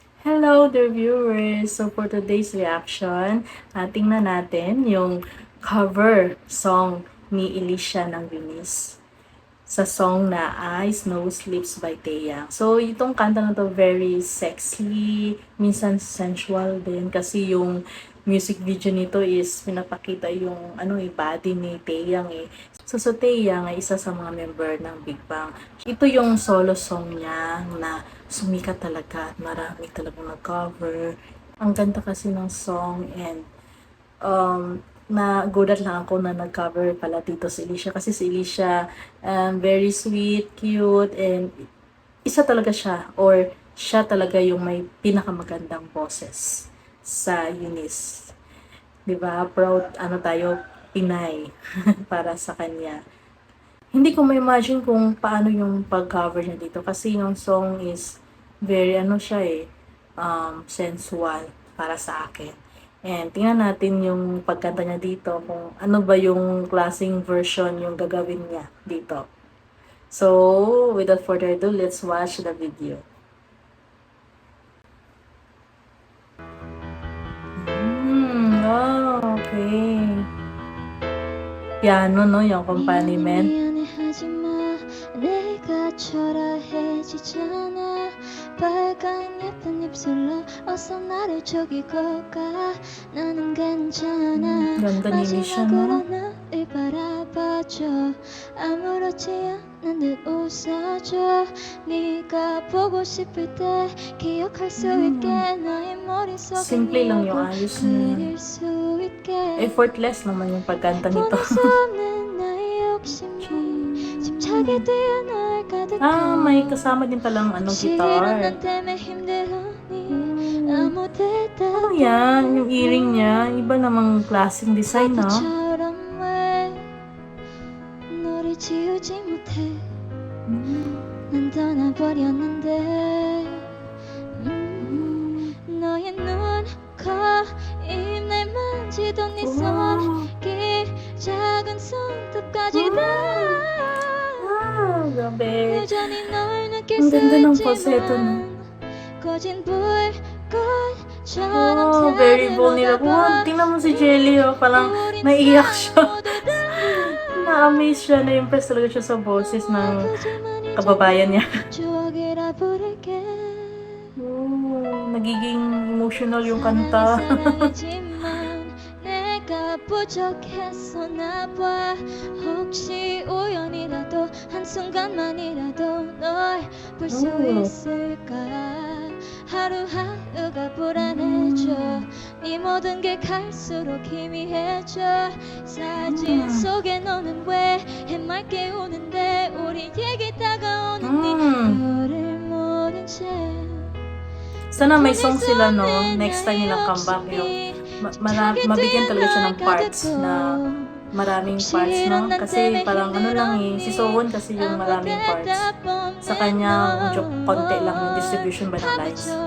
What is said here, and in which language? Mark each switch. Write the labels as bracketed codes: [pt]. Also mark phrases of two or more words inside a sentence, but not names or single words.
[en] Hello dear viewers! So for today's reaction, [tl] tingnan natin yung [en] cover song [tl] ni Alicia ng Venice sa song na I Snow Sleeps by Taeyang. So itong kanta na to [en] very sexy, [tl] minsan sensual din kasi yung [en] music video [tl] nito is pinapakita yung body ni Taeyang eh. So Taeyang ay isa sa mga member ng Big Bang. Ito yung solo song niya na sumikat talaga at marami talagang nag-cover. Ang ganda kasi ng song and nagulat lang ako na nag-cover pala dito si Alicia kasi si Alicia [en] very sweet, cute, and [tl] isa talaga siya or siya talaga yung may pinakamagandang boses sa Eunice. 'Di ba? Proud tayo Pinay para sa kanya. Hindi ko ma-imagine kung paano yung pag-cover niya dito kasi yung song is very siya sensual para sa akin. And tingnan natin yung pagkanta niya dito kung ano ba yung klaseng version yung gagawin niya dito. [en] So, without further ado, let's watch the video. Oh, okay. [tl] Piano, no? Yung accompaniment. [ko] 빨간 예쁜 입술로 어서 나를 죽이고 가 나는 괜찮아 [tl] Ganda ni Alicia, no? [ko] 마지막으로 나를 바라봐줘 아무렇지 않은 듯 웃어줘 네가 보고 싶을 때 기억할 수 있게 너의 머릿속에 [tl] Simple lang yung ayos niya. [ko] 그릴 수 있게 [tl] Effortless naman yung pagkanta nito. [ko] 보낼 수 없는 나의 욕심이 집착에 뛰어 널 가득한 [tl] may kasama din palang guitar. Ano yan? Yung earring niya, iba namang klaseng design, no? [ko] 너를 지우지 못해 난 떠나버렸는데 너의 눈, 코, 입 날 만지던 네 손길 작은 손톱까지 다 [tl] Grabe. [ko] 여전히 널 느낄 [tl] Ang [ko] 수 [tl] ganda ng falsetto, no? [ko] 있지만 꺼진 불꽃처럼 [en] very vulnerable. [tl] Wow, tingnan mo si Jelly, parang naiiyak siya. Na-amaze siya, na-impress talaga siya sa boses ng kababayan niya. Nagiging emotional yung kanta. [ko] 부족했었나 봐 혹시 우연이라도 한순간만이라도 널 볼 수 있을까 하루하루가 불안해져 네 모든 게 갈수록 희미해져 사진 속에 너는 왜 해맑게 우는데 우리에게 다가오는 네 너를 모른 채 [tl] Sana may song sila, no? [en] Next time [tl] nilang comeback yung mabigyan talaga siya ng parts na maraming parts, no? Kasi parang lang si Sowon kasi yung maraming parts. Sa kanya, medyo konti lang yung distribution ba ng lines.